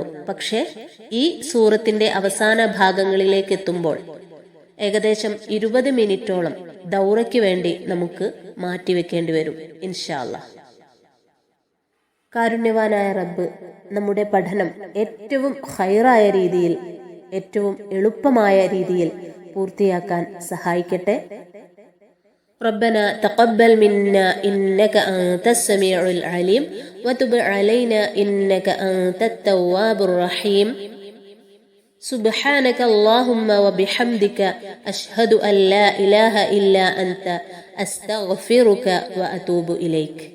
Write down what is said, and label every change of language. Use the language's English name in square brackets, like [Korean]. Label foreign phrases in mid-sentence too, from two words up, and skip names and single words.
[Malayalam] പക്ഷേ ഈ സൂറത്തിന്റെ അവസാന ഭാഗങ്ങളിലേക്ക് എത്തുമ്പോൾ ഏകദേശം 20 മിനിറ്റോളം ദൗറയ്ക്ക് വേണ്ടി നമുക്ക് മാറ്റിവെക്കേണ്ടി വരും [Arabic] إن شاء الله. [Malayalam] കാരുണ്യവാനായ റബ്ബ് നമ്മുടെ പഠനം ഏറ്റവും ഖൈറായ രീതിയിൽ, ഏറ്റവും എളുപ്പമായ രീതിയിൽ പൂർത്തിയാക്കാൻ സഹായിക്കട്ടെ. [Arabic] ربنا تقبل منا إنك أنت السميع العليم وتب علينا إنك أنت التواب الرحيم سبحانك اللهم وبحمدك أشهد أن لا إله إلا أنت أستغفرك وأتوب إليك.